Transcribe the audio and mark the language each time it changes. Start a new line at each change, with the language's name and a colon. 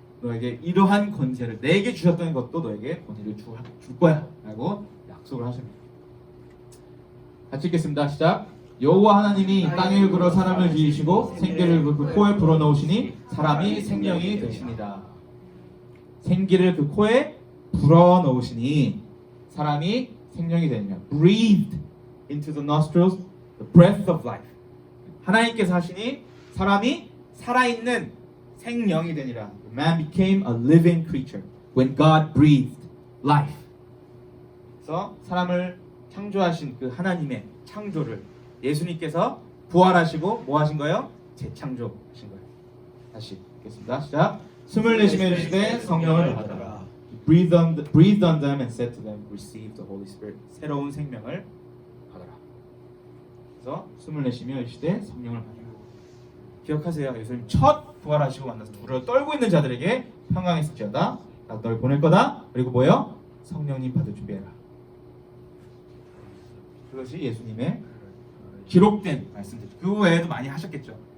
Korean: 너에게 이러한 권세를 내게 주셨던 것도 너에게 권세를 줄 거야 라고 약속을 하십니다. 같이 읽겠습니다. 시작. 여호와 하나님이 땅의 흙으로 사람을 지으시고 생기를 그 코에 불어넣으시니 사람이 생명이 되시니라. 생기를 그 코에 불어넣으시니 사람이 생명이 되느냐.
English: Breathed into the nostrils the breath of life.
Korean: 하나님께서 하시니 사람이 살아있는 생명이 되니라.
English: Man became a living creature when God breathed life.
Korean: 그래서 사람을 창조하신 그 하나님의 창조를 예수님께서 부활하시고 뭐 하신 거예요? 재창조하신 거예요. 다시 읽겠습니다. 시작. 숨을 내쉬며 이르시되 성령을 받아라.
English: Breathed on them and said to them, Receive the Holy Spirit.
Korean: 새로운 생명을 받아라. 그래서 숨을 내쉬며 이르시되 성령을 받아라. 기억하세요. 예수님 첫 부활하시고 만나서 두려워 떨고 있는 자들에게 평강이 있을지어다. 나 널 보낼 거다. 그리고 뭐예요? 성령님 받을 준비해라. 그것이 예수님의 기록된 말씀들이죠. 그 외에도 많이 하셨겠죠.